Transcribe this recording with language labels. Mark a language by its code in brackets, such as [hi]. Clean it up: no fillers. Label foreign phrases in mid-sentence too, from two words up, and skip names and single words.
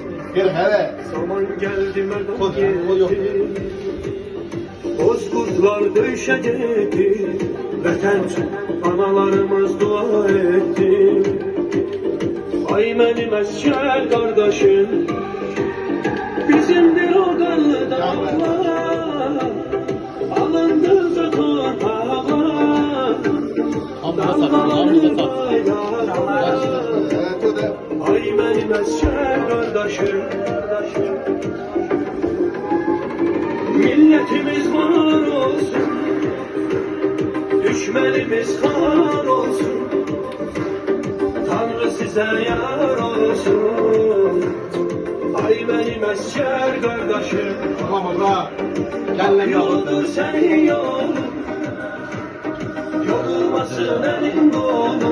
[tr] Gel hele. Zaman geldi merdan geldi. Bozkurtlar döyüşecekti. Vətən üçün analarımız dua etti. [az] Ay benim əskər qardaşım, bizimdir o qanlı dağlar. [tr] Alındıqca torpağa, dalgalanır bayraklar. [az] Ay benim əskər qardaşım, [tr] milletimiz var olsun, düşmanımız var olsun. Tanrı size yar olsun. Ay benim əskər qardaşım, yoldur senin yolun, yorulmasın elin kolun.